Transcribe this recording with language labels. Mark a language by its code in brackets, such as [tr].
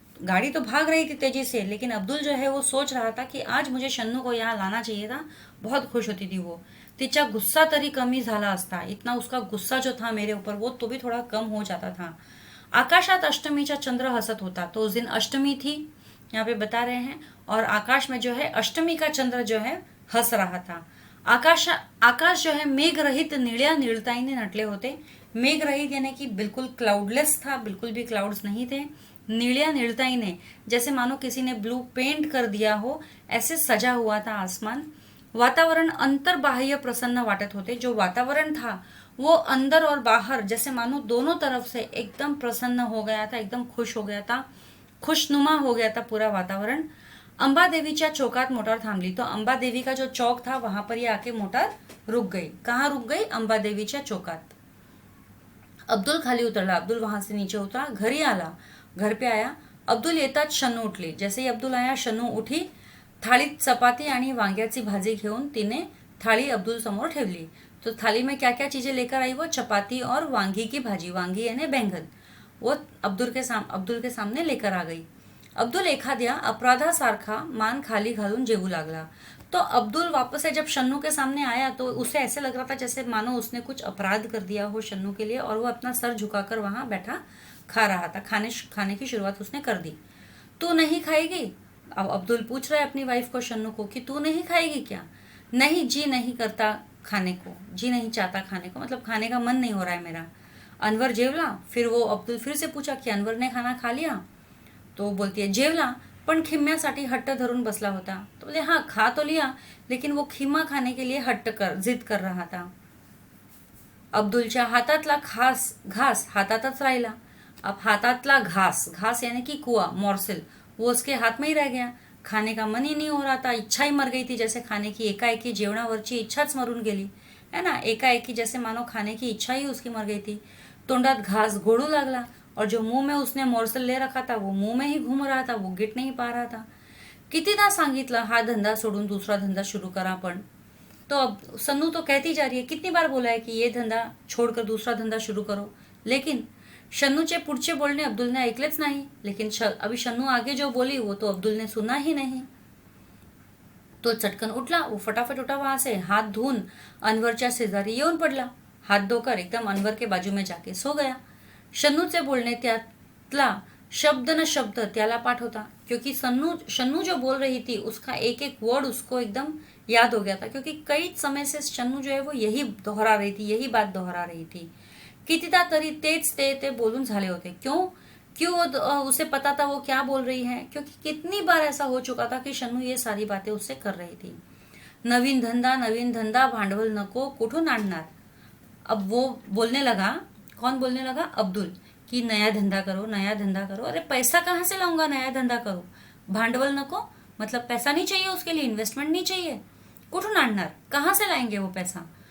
[hi] गाड़ी तो भाग रही थी तेजी से, लेकिन अब्दुल जो है वो सोच रहा था कि आज मुझे शन्नू को यहाँ लाना चाहिए था। बहुत खुश होती थी वो। [mr] तिचा गुस्सा तरी कमी झाला असता, [hi] इतना उसका गुस्सा जो था मेरे ऊपर वो तो भी थोड़ा कम हो जाता था। [mr] आकाशात अष्टमीचा चंद्र हसत होता। [hi] तो उस दिन अष्टमी थी, यहाँ पे बता रहे हैं, और आकाश में जो है अष्टमी का चंद्र जो है हंस रहा था। आकाश जो है [mr] मेघ रहित निळ्या निळताईने नटले होते। [hi] मेघ रहित यानी कि बिल्कुल क्लाउडलेस था, बिल्कुल भी क्लाउड्स नहीं थे। नीलिया निर्दयी ने, जैसे मानो किसी ने ब्लू पेंट कर दिया हो, ऐसे सजा हुआ था आसमान। [mr] वातावरण अंतर्बाह्य प्रसन्न वाटत होते, [hi] जो वातावरण था वो अंदर और बाहर जैसे मानो दोनों तरफ से एकदम प्रसन्न हो गया था, एकदम खुश हो गया था, खुशनुमा हो गया था पूरा वातावरण। [mr] अंबादेवीच्या चौकात मोटार थांबली, [hi] तो अंबादेवी का जो चौक था वहां पर ये आके मोटार रुक गई। कहाँ रुक गई? [mr] अंबादेवीच्या चौकात। अब्दुल खाली उतरला, [hi] अब्दुल वहां से नीचे उतरा, [mr] घरी आला, [hi] घर पे आया। [mr] अब्दुल येताच शनू उठली, [hi] जैसे ही अब्दुल आया शनू उठी, [mr] थाळीत चपाती आणि वांग्याची भाजी घेऊन तिने थाली अब्दुल समोर ठेवली। [hi] तो थाली में क्या क्या चीजें लेकर आई? वो चपाती और वांगी की भाजी, वांगी यानी बैंगन, वो अब्दुल के सामने लेकर आ गई। [mr] अब्दुल एखाद्या अपराधासारखा मान खाली घालून जेवू लागला। [hi] तो अब्दुल वापस से जब शन्नू के सामने आया तो उसे ऐसे लग रहा था जैसे मानो उसने कुछ अपराध कर दिया हो शन्नू के लिए, और वो अपना सर झुकाकर वहां बैठा खा रहा था। खाने की शुरुआत उसने कर दी। तू नहीं खाएगी? अब अब्दुल पूछ रहा है अपनी वाइफ को, शन्नू को, कि तू नहीं खाएगी क्या? नहीं, जी नहीं करता खाने को, जी नहीं चाहता खाने को, मतलब खाने का मन नहीं हो रहा है मेरा। [mr] अनवर जेवला? [hi] फिर वो अब्दुल फिर से पूछा कि अनवर ने खाना खा लिया? तो बोलती है [mr] जेवला, पण खिम्म्यासाठी हट्ट धरून बसला होता। [hi] तो बोले हाँ खा तो लिया, लेकिन वो खिम्मा खाने के लिए जिद कर रहा था। [mr] अब्दुलच्या हातातला घास हातातच राहिला। [hi] अब हाथातला घास, घास यानी कि कुआ, मॉर्सिल, वो उसके हाथ में ही रह गया। खाने का मन ही नहीं हो रहा था, इच्छा ही मर गई थी, जैसे खाने की [mr] एकाएकी जेवणावरची इच्छाच मरून गेली [hi] है ना, एकाएकी जैसे मानो खाने की इच्छा ही उसकी मर गई थी। [mr] तोंडात घास घोड़ू लागला, [hi] और जो मुंह में उसने मोर्सल ले रखा था वो मुंह में ही घूम रहा था, वो गिट नहीं पा रहा था। [mr] कितीदा सांगितलं हा धंदा सोडून दूसरा धंदा शुरू करा, पण [hi] तो अब सन्नू तो कहती जा रही है, कितनी बार बोला है कि ये धंदा छोड़कर दूसरा धंदा शुरू करो, लेकिन [mr] शन्नूचे पुढचे बोलणे अब्दुलने ऐकलेच नाही। [hi] लेकिन अभी शन्नू आगे जो बोली वो तो अब्दुल ने सुना ही नहीं। [mr] तो चटकन उठला, [hi] वो फटाफट उठा वहां से, [mr] हाथ धुवून अनवरच्या शेजारी येऊन पडला, [hi] हाथ धोकर एकदम अनवर के बाजू में जाके सो गया। [mr] शन्नूचे बोलणे त्यातला शब्द न शब्द त्याला पाठ होता, [hi] क्योंकि शन्नू जो बोल रही थी उसका एक एक वर्ड उसको एकदम याद हो गया था, क्योंकि कई समय से शन्नू जो है वो यही दोहरा रही थी, यही बात दोहरा रही थी। [mr] कितीदा तरी तेच ते बोलून झाले होते। [hi] क्यों क्यों उसे पता था वो क्या बोल रही है, क्योंकि कितनी बार ऐसा हो चुका था कि शन्नू ये सारी बातें उससे कर रही थी। [mr] नवीन धंदा, भांडवल नको, कुठून आणणार? [hi] अब वो बोलने लगा, कौन बोलने लगा? अब्दुल, कि नया धंधा करो, नया धंधा करो। अरे पैसा कहाँ से लाऊंगा, नया धंधा करो? [mr] भांडवल नको [hi] मतलब पैसा नहीं चाहिए, उसके लिए इन्वेस्टमेंट नहीं चाहिए, [mr] कुठून आणणार, [hi] कहाँ से लाएंगे वो पैसा?